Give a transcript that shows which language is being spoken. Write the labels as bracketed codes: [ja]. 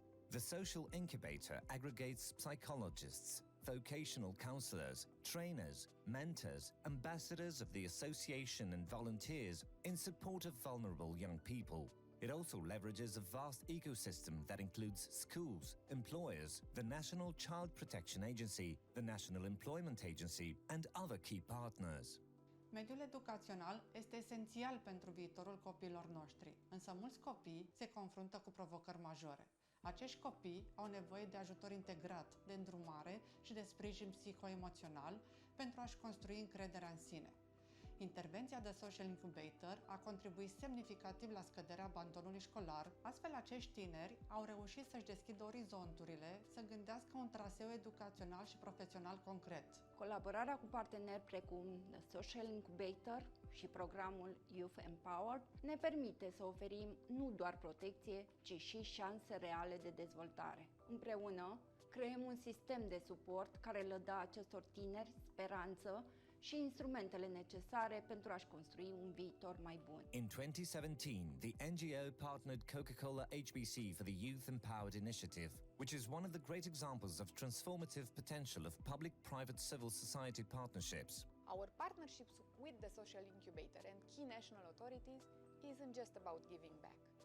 [en] The social incubator aggregates psychologists, vocational counselors, trainers, mentors, ambassadors of the association and volunteers in support of vulnerable young people. It also leverages a vast ecosystem that includes schools, employers, the National Child Protection Agency, the National Employment Agency, and other key partners. [ro] Mediul educațional este esențial pentru viitorul copiilor noștri, însă mulți copii se confruntă cu provocări majore. Acești copii au nevoie de ajutor integrat, de îndrumare și de sprijin psihoemoțional pentru a-și construi încrederea în sine. Intervenția de Social Incubator a contribuit semnificativ la scăderea abandonului școlar, astfel acești tineri au reușit să-și deschidă orizonturile, să gândească un traseu educațional și profesional concret. Colaborarea cu parteneri precum The Social Incubator și programul Youth Empowered ne permite să oferim nu doar protecție, ci și șanse reale de dezvoltare. Împreună, creăm un sistem de suport care le dă acestor tineri speranță și instrumentele necesare pentru a-și construi un viitor mai bun. [en] In 2017, the NGO partnered Coca-Cola HBC for the Youth Empowered Initiative, which is one of the great examples of transformative potential of public-private civil society partnerships. Our partnerships with the Social Incubator and key national authorities isn't just about giving back.